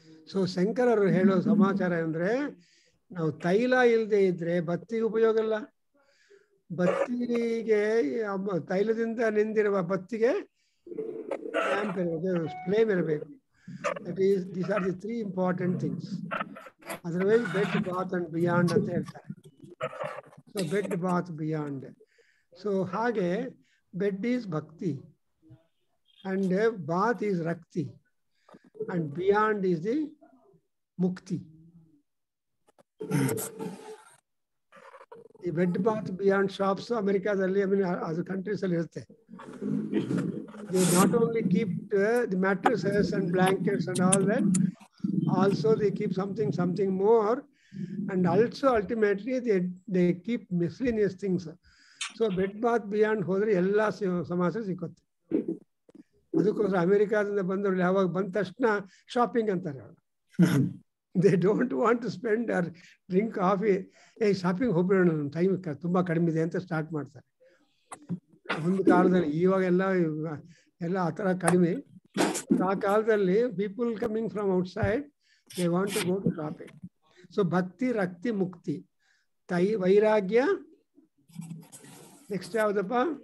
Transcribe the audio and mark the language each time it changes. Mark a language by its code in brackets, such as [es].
[kn] So ಶಂಕರರು ಹೇಳೋ ಸಮಾಚಾರ ಅಂದರೆ, ನಾವು ತೈಲ ಇಲ್ಲದೆ ಇದ್ರೆ ಬತ್ತಿಗೆ ಉಪಯೋಗ ಇಲ್ಲ. ಬತ್ತಿಗೆ ತೈಲದಿಂದ ನಿಂದಿರುವ ಬತ್ತಿಗೆ ಲ್ಯಾಂಪ್ ಇರಬೇಕು, ಫ್ಲೇಮ್ ಇರಬೇಕು. [en] These are the 3 important things. Otherwise bed bath and beyond [kn] ಅಂತ ಹೇಳ್ತಾರೆ. [en] So bed bath beyond. So ಹಾಗೆ bed is bhakti, and bath is rakti, and beyond is the mukti. [kn] ಈ ಬೆಡ್ ಬಾತ್ ಬಿಯಾಂಡ್ ಶಾಪ್ಸ್ ಅಮೆರಿಕಾದಲ್ಲಿ, ಅದು ಕಂಟ್ರೀಸ್ ಅಲ್ಲಿ ಇರುತ್ತೆ. [en] They not only keep the mattresses and blankets and all that, also they keep something more, and also ultimately they keep miscellaneous things. [kn] So bed bath beyond ಹೋದ್ರೆ ಎಲ್ಲ ಸಮಾಚಾರ ಸಿಕ್ಕುತ್ತೆ. ಅದಕ್ಕೋಸ್ಕರ ಅಮೆರಿಕಾದಿಂದ ಬಂದವರು ಯಾವಾಗ ಬಂದ ತಕ್ಷಣ ಶಾಪಿಂಗ್ ಅಂತಾರೆ. [en] They don't want to spend or drink coffee. [kn] Shopping ಹೋಗ್ಬಿಡೋಣ, ನಮ್ಮ ಟೈಮ್ ತುಂಬ ಕಡಿಮೆ ಇದೆ ಅಂತ ಸ್ಟಾರ್ಟ್ ಮಾಡ್ತಾರೆ. ಒಂದು ಕಾಲದಲ್ಲಿ, ಇವಾಗೆಲ್ಲ ಆ ಥರ ಕಡಿಮೆ. ಆ ಕಾಲದಲ್ಲಿ [en] People coming from outside, they want to go to shopping. [kn] So ಭಕ್ತಿ, ರಕ್ತಿ, ಮುಕ್ತಿ, ವೈರಾಗ್ಯ, ನೆಕ್ಸ್ಟ್ ಯಾವುದಪ್ಪ?